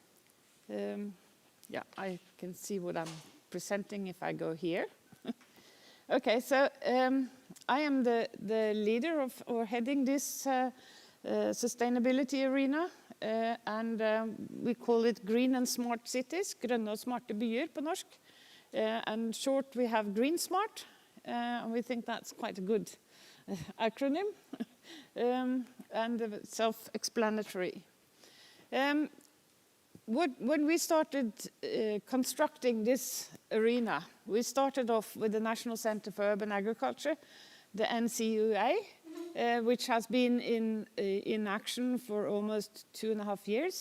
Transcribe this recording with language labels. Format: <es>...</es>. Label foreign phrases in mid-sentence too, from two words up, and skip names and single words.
<en>Yeah, I can see what I'm presenting if I go here. Okay, so I am the leader of, or heading this sustainability arena, and we call it Green and Smart Cities,</en> <no>grønne og smarte byer på norsk.</no> <en>And short we have GreenSmart, and we think that's quite a good acronym and self-explanatory. When we started constructing this arena, we started off with the National Center for Urban Agriculture, the NCUA, which has been in action for almost 2.5 years.</en>